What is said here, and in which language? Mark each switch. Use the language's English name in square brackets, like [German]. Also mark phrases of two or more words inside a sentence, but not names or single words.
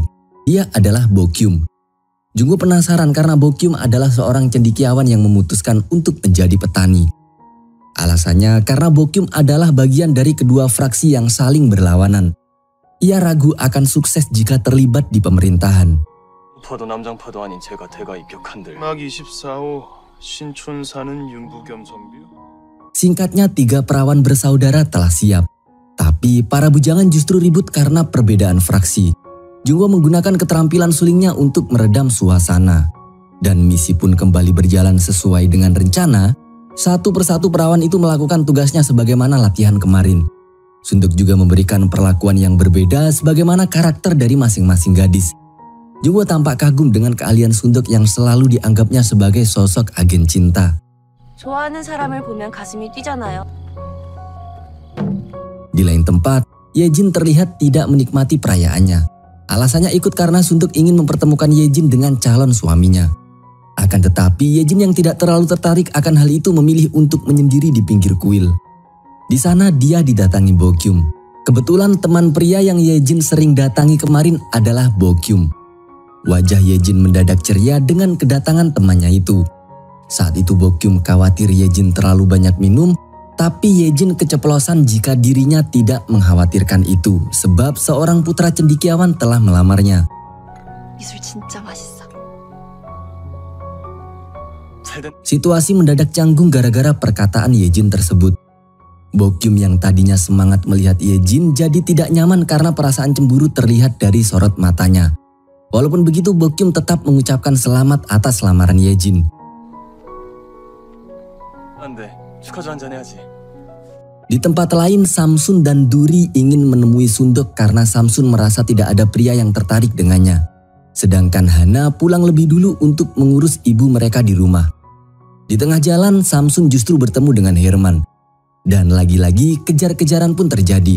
[Indonesian] Dia adalah Bokyum. Jungwoo penasaran karena Bokyum adalah seorang cendekiawan yang memutuskan untuk menjadi petani. Alasannya karena Bokyum adalah bagian dari kedua fraksi yang saling berlawanan. Ia ragu akan sukses jika terlibat di pemerintahan. [Korean] 파도 남장파도 아닌 제가 대가 입격한들 막 24호 신촌 사는 윤부겸 선비요. [Indonesian] Singkatnya, 3 perawan bersaudara telah siap. Tapi para bujangan justru ribut karena perbedaan fraksi. Jungwoo menggunakan keterampilan sulingnya untuk meredam suasana. Dan misi pun kembali berjalan sesuai dengan rencana. Satu persatu perawan itu melakukan tugasnya sebagaimana latihan kemarin. Sunduk juga memberikan perlakuan yang berbeda sebagaimana karakter dari masing-masing gadis. Jungwoo tampak kagum dengan keahlian Sunduk yang selalu dianggapnya sebagai sosok agen cinta. [Korean] 좋아하는 사람을 보면 가슴이 뛰잖아요. [Indonesian] Di lain tempat, Yejin terlihat tidak menikmati perayaannya. Alasannya ikut karena Sunduk ingin mempertemukan Yejin dengan calon suaminya. Akan tetapi, Yejin yang tidak terlalu tertarik akan hal itu memilih untuk menyendiri di pinggir kuil. Di sana dia didatangi Bokyum. Kebetulan teman pria yang Yejin sering datangi kemarin adalah Bokyum. Wajah Yejin mendadak ceria dengan kedatangan temannya itu. Saat itu Bokyum khawatir Yejin terlalu banyak minum, tapi Yejin keceplosan jika dirinya tidak mengkhawatirkan itu sebab seorang putra cendekiawan telah melamarnya. [Korean] 이 술 진짜 맛있어. [Indonesian] Situasi mendadak canggung gara-gara perkataan Yejin tersebut. Bokyum yang tadinya semangat melihat Yejin jadi tidak nyaman karena perasaan cemburu terlihat dari sorot matanya. Walaupun begitu, Bokyum tetap mengucapkan selamat atas lamaran Yejin. [Korean] 안돼 축하주 한잔 해야지 [Indonesian] Di tempat lain, Samsun dan Duri ingin menemui Sunduk karena Samsun merasa tidak ada pria yang tertarik dengannya. Sedangkan Hana pulang lebih dulu untuk mengurus ibu mereka di rumah. Di tengah jalan, Samsun justru bertemu dengan Herman. Dan lagi-lagi kejar-kejaran pun terjadi.